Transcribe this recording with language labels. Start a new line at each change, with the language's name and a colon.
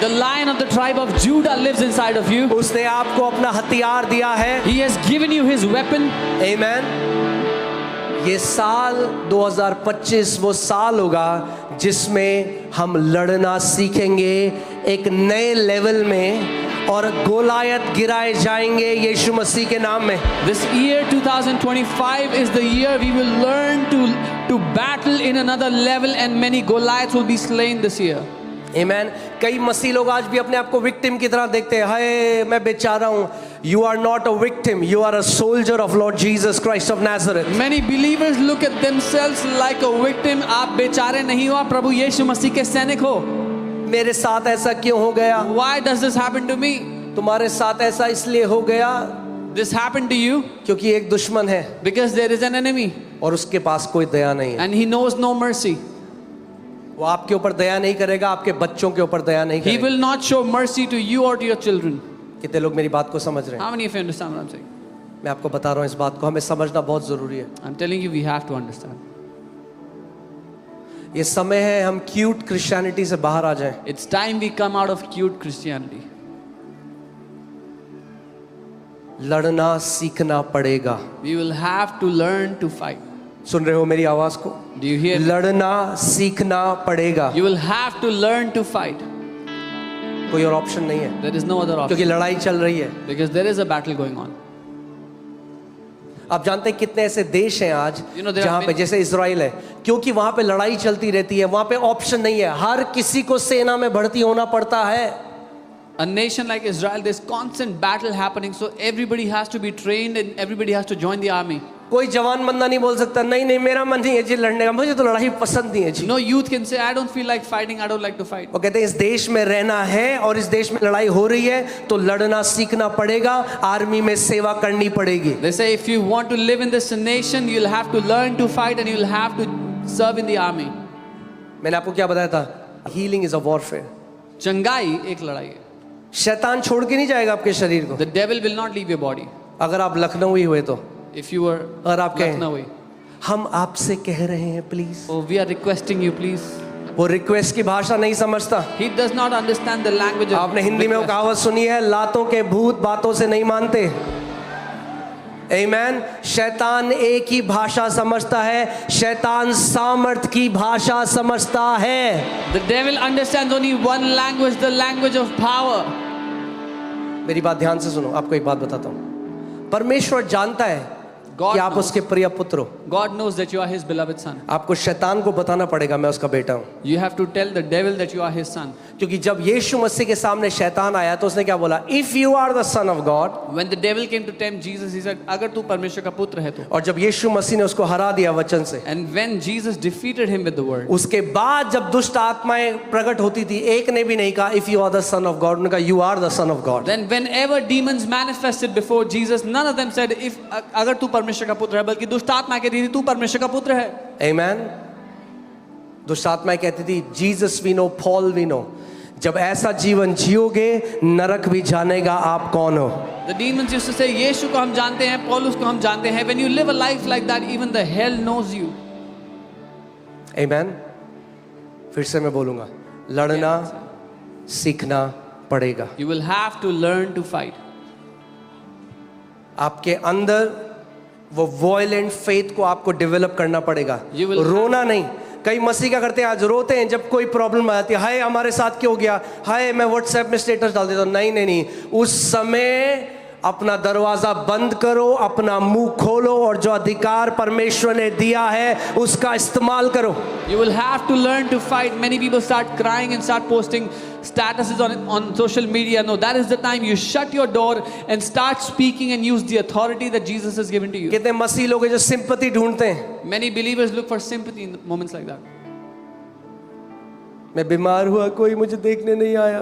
English: The lion of the tribe of Judah lives inside of you.
Hindi: उसने आपको अपना हथियार दिया है।
English: He has given you his weapon. Amen.
Hindi: ये साल 2025 वो साल होगा जिसमें हम लड़ना सीखेंगे एक नए लेवल में, और गोलायत गिराए जाएंगे यीशु मसीह के नाम में।
English: This year 2025 is the year we will learn to battle in another level, and many Goliaths will be slain this year. Amen.
Hindi: कई मसीह लोग आज भी अपने आप को विक्टिम की तरह देखते हैं, हाय मैं बेचारा हूँ।
English: You are not a victim, you are a soldier of Lord Jesus Christ of Nazareth. Many believers look at themselves like a victim.
Hindi: आप बेचारे नहीं हो, आप प्रभु यीशु मसीह के सैनिक हो। मेरे साथ ऐसा क्यों हो गया?
English: Why does this happen to me?
Hindi: तुम्हारे साथ ऐसा इसलिए हो गया
English: This happened to you
Hindi: क्योंकि एक दुश्मन है
English: because there is an enemy
Hindi: और उसके पास कोई दया नहीं है।
English: and he knows no mercy.
Hindi: वो आपके ऊपर दया नहीं करेगा, आपके बच्चों के ऊपर दया नहीं
English: He
Hindi: करेगा।
English: will not show mercy to you or to your children.
Hindi: कितने लोग मेरी बात को समझ रहे हैं?
English: How many of you understand what I'm saying?
Hindi: मैं आपको बता रहा हूँ, इस बात को हमें समझना बहुत जरूरी है।
English: I'm telling you, we have to understand.
Hindi: ये समय है हम क्यूट क्रिश्चियनिटी से बाहर आ जाएं।
English: It's time we come out of cute Christianity.
Hindi: लड़ना सीखना पड़ेगा।
English: We will have to learn to fight.
Hindi: सुन रहे हो मेरी आवाज को?
English: Do you hear me?
Hindi: लड़ना सीखना पड़ेगा।
English: You will have to learn to fight.
Hindi: कोई और ऑप्शन नहीं है,
English: There is no other
Hindi: क्योंकि
English: option.
Hindi: लड़ाई चल रही है।
English: Because there is a battle going on.
Hindi: आप जानते हैं कितने ऐसे देश हैं आज
English: You know, there
Hindi: जहाँ
English: are
Hindi: पे,
English: many-
Hindi: जैसे इजराइल है, क्योंकि वहां पे लड़ाई चलती रहती है, वहां पे ऑप्शन नहीं है, हर किसी को सेना में भर्ती होना पड़ता है।
English: A nation like Israel, there's constant battle happening, so everybody has to be trained and everybody has to join the army.
Hindi: कोई जवान बंदा नहीं बोल सकता नहीं नहीं मेरा मन नहीं है जी लड़ने का, मुझे तो लड़ाई पसंद नहीं है जी।
English: No youth can say, I don't feel like fighting, I don't like to fight.
Hindi: वो कहते हैं इस देश में रहना है और इस देश में लड़ाई हो रही है तो लड़ना सीखना पड़ेगा, आर्मी में सेवा करनी पड़ेगी।
English: They say if you want to live in this nation, you'll have to learn to fight and you'll have to serve in the army.
Hindi: मैंने आपको क्या बताया था?
English: Healing is a warfare.
Hindi: चंगाई एक लड़ाई है. शैतान छोड़ के नहीं जाएगा आपके शरीर को।
English: The devil will not leave your body.
Hindi: अगर आप लखनऊ हुए तो,
English: If you were
Hindi: अगर आप कहें
English: Lucknowi,
Hindi: हम आपसे कह रहे हैं please,
English: oh, we are requesting you, please.
Hindi: वो रिक्वेस्ट की भाषा नहीं समझता।
English: He does not understand the language of
Hindi: आपने हिंदी में वो
English: request.
Hindi: कहावत सुनी है, लातों के भूत बातों से नहीं मानते। आमीन। शैतान एक ही भाषा समझता है, शैतान सामर्थ की भाषा समझता है।
English: The devil understands only one language, the language of power.
Hindi: मेरी बात ध्यान से सुनो, आपको एक बात बताता हूँ। परमेश्वर जानता है
English: God
Hindi: कि आप
English: knows.
Hindi: उसके प्रिय पुत्र हो।
English: God knows that you are his beloved son.
Hindi: आपको शैतान को बताना पड़ेगा मैं उसका बेटा हूँ,
English: You have to tell the devil that you are his son.
Hindi: क्योंकि जब यीशु मसीह के सामने शैतान आया तो उसने क्या बोला?
English: If you are the son of God. When the devil came to tempt Jesus, he said,
Hindi: अगर तू परमेश्वर का पुत्र है तो. और जब यीशु मसीह ने उसको हरा दिया वचन से,
English: And when Jesus defeated him with the word,
Hindi: उसके बाद जब दुष्ट आत्माएं प्रकट होती थी, एक ने भी नहीं कहा
English: if you are the son of God,
Hindi: उन्होंने कहा
English: You are the son of God. then whenever demons manifested before Jesus, none of them said, if
Hindi: अगर तू परमेश्वर का पुत्र है, बल्कि दुष्ट आत्मा कहती थी तू परमेश्वर का पुत्र है. आमीन। दुष्ट आत्माएं कहती थी
English: Jesus we know, Paul we know.
Hindi: जब ऐसा जीवन जियोगे नरक भी जानेगा आप कौन हो।
English: The demons used to say,
Hindi: यीशु को हम जानते हैं,
English: पौलुस को हम जानते हैं. When you live a life like that, even the hell knows you.
Hindi: आमीन। फिर से मैं बोलूंगा, लड़ना सीखना पड़ेगा।
English: You will have to learn to fight.
Hindi: आपके अंदर वो वॉयलेंट फेथ को आपको डेवलप करना पड़ेगा।
English: You will-
Hindi: रोना नहीं। कई मसीह क्या करते हैं, आज रोते हैं जब कोई प्रॉब्लम आ जाती है, हाय हमारे साथ क्यों गया, हाय मैं व्हाट्सएप में स्टेटस डाल देता हूं। नहीं नहीं नहीं, उस समय अपना दरवाजा बंद करो, अपना मुंह खोलो और जो अधिकार परमेश्वर ने दिया है उसका इस्तेमाल करो।
English: You will have to learn to fight. Many people start crying and start posting statuses on social media. No, that is the time you shut your door and start speaking and use the authority that Jesus has given to you.
Hindi: कितने मसीह लोग हैं जो sympathy ढूंढते हैं।
English: Many believers look for sympathy in moments like that.
Hindi: मैं बीमार हुआ, कोई मुझे देखने नहीं आया।